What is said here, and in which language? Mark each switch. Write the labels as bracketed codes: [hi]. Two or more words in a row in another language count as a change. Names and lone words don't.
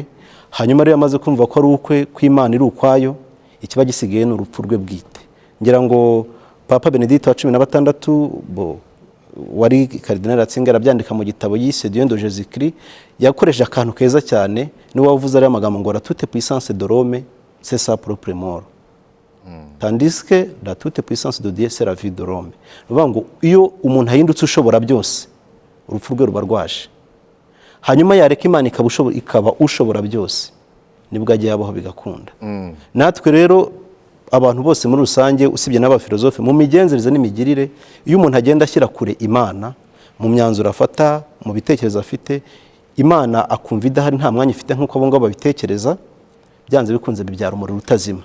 [rw] Hanyuma rero amaze kumva ko ari ukwe, ko Imana iri ukwayo, ikiba gisigaye ni urupfu rwe bwite. Ngira ngo Papa Benedicto wa 16 wari Cardinal Ratzinger abyandika mu gitabo yise Dieu de Jésus-Christ, yakoresha akantu keza cyane, ni wavuze ari amagambo ngo [fr] la toute puissance de l'homme c'est sa propre mort, tandis que la toute puissance de Dieu c'est la vie de l'homme. [rw] Ruvuga ngo iyo umuntu ahindutse ushobora byose, urupfu rwe ruba rwaje. Hanyuma yareka Imana ikaba ushobora byose, nibwo ajya yabaho bigakunda. Natwe rero abantu bose muri rusange, usibye n'abafilozofe, mu migenzereze n'imigirire, iyo umuntu agenda ashyira kure Imana mu myanzuro afata, mu bitekerezo afite, Imana akumva idahari, nta mwanya ifite nk'uko abo ngabo babitekereza, byanze bikunze bibyara umuriro utazima.